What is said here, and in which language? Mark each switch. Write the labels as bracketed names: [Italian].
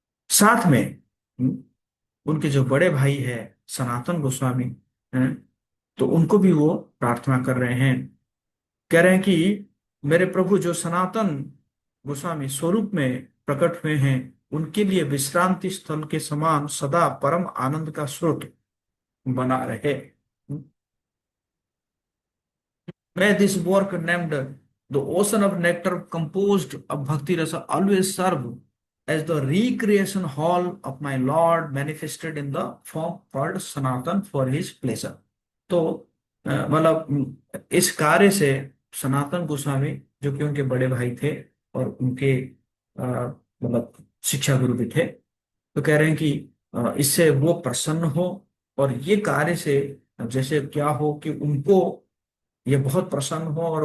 [Hindi] साथ में उनके जो बड़े भाई है सनातन गोस्वामी हैं, तो उनको भी वो प्रार्थना कर रहे हैं। कह रहे हैं कि मेरे प्रभु जो सनातन गोस्वामी स्वरूप में प्रकट हुए हैं, उनके लिए विश्रांति स्थल के समान सदा परम आनंद का स्रोत बना रहे। [English] May this work named the ocean of nectar composed of bhakti rasa always serve as the recreation hall of my Lord manifested in the form called Sanatan for his pleasure। [Hindi] तो मतलब इस कार्य से सनातन गोस्वामी, जो कि उनके बड़े भाई थे और उनके मतलब शिक्षा गुरु भी थे, तो कह रहे हैं कि इससे वो प्रसन्न हो। और ये कार्य से जैसे क्या हो कि उनको ये बहुत प्रसन्न हो।